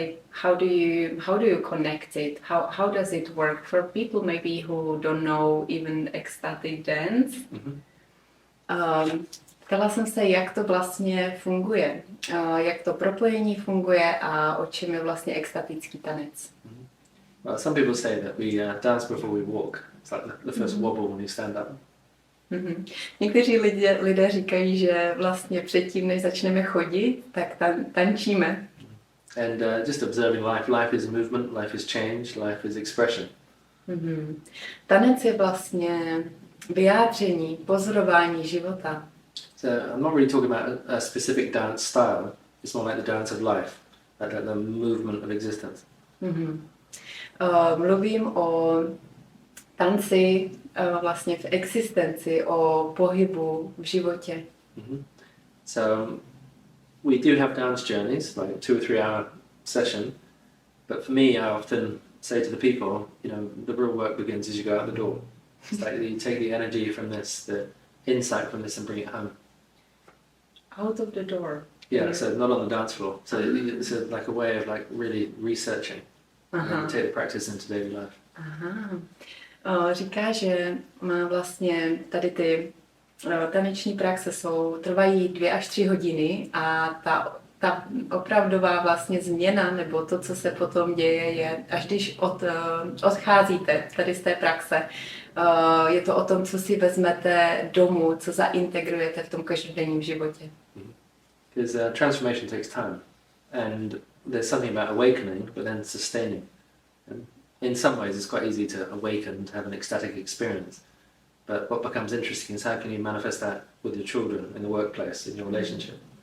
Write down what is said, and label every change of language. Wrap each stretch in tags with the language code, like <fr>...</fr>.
<en>How do you connect it? How does it work for people maybe who don't know even ecstatic dance?</en> <cs>Ptala jsem se, jak to vlastně funguje, jak to propojení funguje a o čem je vlastně extatický tanec.</cs> <en>Well, some people say that we dance before we walk. It's like the first wobble when you stand up.</en> <cs>Někteří lidé říkají, že vlastně předtím, než začneme chodit, tak tančíme.</cs> <en>And just observing life. Life is movement, life is change, life is expression.</en> <cs>Tanec je vlastně vyjádření, pozorování života.</cs> <en>So I'm not really talking about a specific dance style. It's more like the dance of life, like the movement of existence.</en> <cs>Mluvím o tanci vlastně v existenci, o pohybu v životě.</cs> <en>So we do have dance journeys, like 2 or 3 hour session. But for me, I often say to the people, the real work begins as you go out the door. It's like you take the energy from this, the insight from this, and bring it home. Out of the door. Yeah, so not on the dance floor. So it's like a way of like really researching and take the practice into daily life.</en> <cs>Říká, že má vlastně tady ty taneční praxe trvají 2 až 3 hodiny a ta opravdová vlastně změna, nebo to, co se potom děje, je, až když odcházíte tady z té praxe, je to o tom, co si vezmete domů, co zaintegrujete v tom každodenním životě.</cs> <en>Because transformation takes time, and there's something about awakening, but then sustaining. And in some ways, it's quite easy to awaken, to have an ecstatic experience. But what becomes interesting is how can you manifest that with your children, in the workplace, in your relationship.</en>